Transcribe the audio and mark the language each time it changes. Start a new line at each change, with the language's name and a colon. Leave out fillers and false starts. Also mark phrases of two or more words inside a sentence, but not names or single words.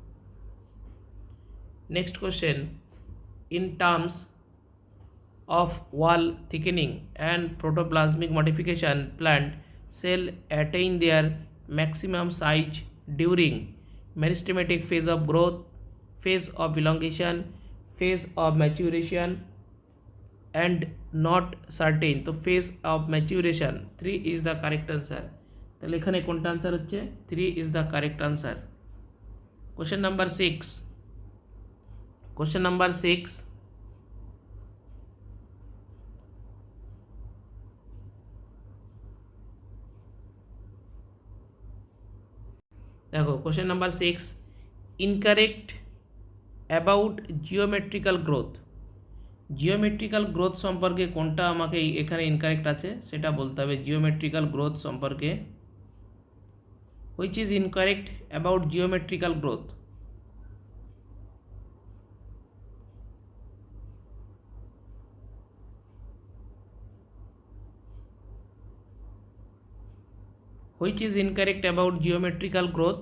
English: Next question, in terms of wall thickening and protoplasmic modification, plant cell attain their maximum size during meristematic phase of growth, phase of elongation, phase of maturation and not certain. तो phase of maturation 3 is the correct answer.
Bangla: তাহলে এখানে কোনটা आंसर হচ্ছে?
English: 3 is the correct answer. Question number 6. Question number 6, देखो question number 6, incorrect about geometrical growth. geometrical growth
Bangla: সম্পর্কে কোনটা আমাকে এখানে ইনকারেক্ট আছে সেটা বলতে হবে।
English: geometrical growth सम्पर्के which is incorrect about geometrical growth? Which is incorrect about geometrical growth?